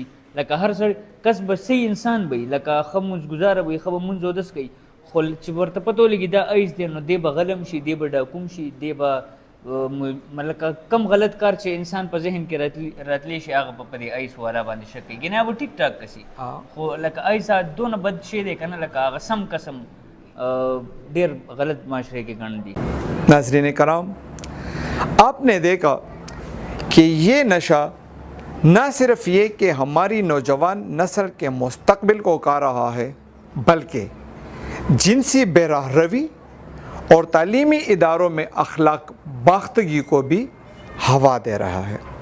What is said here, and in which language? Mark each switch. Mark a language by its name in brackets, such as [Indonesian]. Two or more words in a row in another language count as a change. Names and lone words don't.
[Pashto] لکه هر سړی کس به صحیح انسان به وي، لکه ښه مونځګزاره به وي، ښه به مونځ اودس کوي، خو چې ورته پته ولګي دا ایس دی نو دی به غلم شي، دی به ډاکوم شي، دی به لکه کم غلط کار چې انسان په ذهن کې راتلی شي هغه به په دې ایس والا باندې شک کوي، ګنې به ټیک ټاک کسي. خو لکه ایس دونه بد شی دی که نه، لکه هغه سم قسم ډېر غلط معاشرے کې ګڼل دي. [Urdu] ناظرین کرام، آپ نے دیکھا کہ یہ نشہ نہ صرف یہ کہ ہماری نوجوان نسل کے مستقبل کو اکا رہا ہے بلکہ جنسی بے راہ روی اور تعلیمی اداروں میں اخلاق باختگی کو بھی ہوا دے رہا ہے.